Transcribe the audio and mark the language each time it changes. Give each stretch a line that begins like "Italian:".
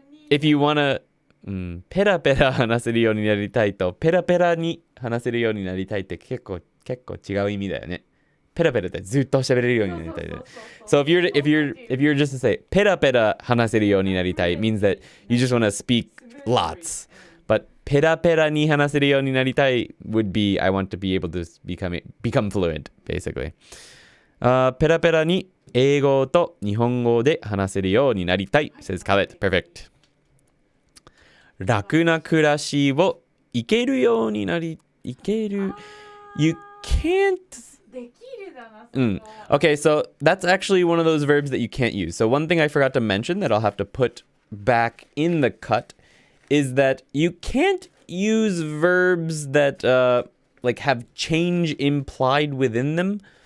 English: if you wanna、
Japanese: ペラペラ話せるようになりたいと、ペラペラに話せるようになりたいって結構違う意味だよね。ペラペラってずっと喋れるようになりたいで。
English: So if you're just to say
Japanese: ペラペラ話せるようになりたい
English: means that you just wanna speak lots. But
Japanese: ペラペラに話せるようになりたい
English: would be I want to be able to become fluent, basically.
Japanese: ペラペラに英語と日本語で話せるようになりたい
English: says Khaled. Perfect.
Japanese: 楽な暮らしをいけるようになり、いける
English: You can't
Japanese: できるだな。
English: Okay, so that's actually one of those verbs that you can't use. So one thing I forgot to mention that I'll have to put back in the cut is that you can't use verbs that like have change implied within them.